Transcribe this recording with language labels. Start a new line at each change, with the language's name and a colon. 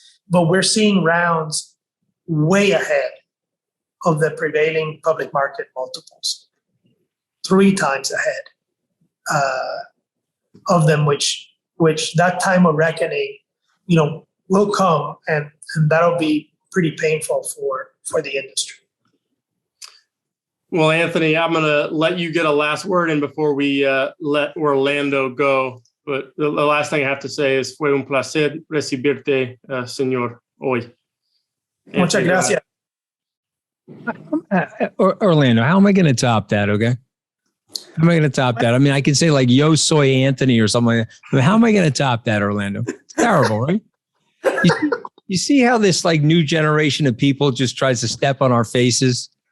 English: But we're seeing rounds way ahead of the prevailing public market multiples, 3 times ahead of them, which that time of reckoning, will come, and that'll be pretty painful for the industry. Well, Anthony, I'm going to let you get a last word in before we let Orlando go. But the last thing I have to say is,
Spanish: fue un placer recibirte, señor, hoy. Muchas gracias.
English: Orlando, how am I going to top that, okay? How am I going to top that? I mean, I can say like,
Spanish: yo soy Anthony
English: or something like that. But how am I going to top that, Orlando? It's terrible, right? You see how this like new generation of people just tries to step on our faces,